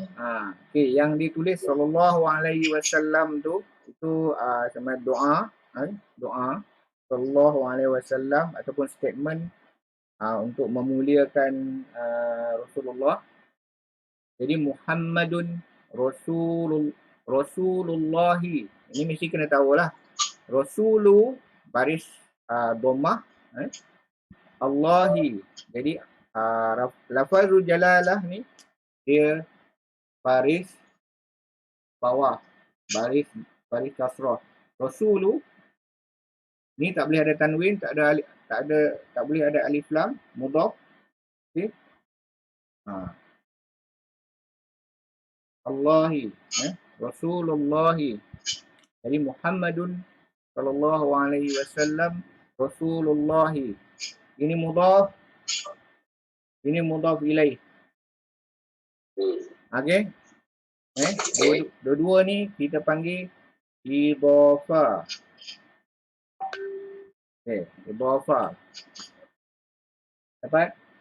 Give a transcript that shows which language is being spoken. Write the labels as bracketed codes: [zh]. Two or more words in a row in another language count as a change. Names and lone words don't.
[ms] Okay, yang ditulis [ar] صلى الله عليه وسلم [ms] tu itu sama doa [ar] صلى الله عليه وسلم [ms] ataupun statement untuk memuliakan Rasulullah. [ar] Jadi محمد رسول الله. [ms] Ini mesti kena tahulah. Rasulu baris dhammah, Allahi. Jadi [ar] لفظ الجلالة [ms] ni dia baris bawah, baris kasrah. Rasulu ni tak boleh ada tanwin, tak boleh ada alif lam, mudhaf. Okey. [ar] الله، رسول الله. Jadi محمد صلى الله عليه وسلم رسول الله. [ms] Ini mudhaf, ini [ar] مضاف إليه. [ms] Okey. Dua-dua ni kita panggil idhafah. Okey, idhafah. Dapat?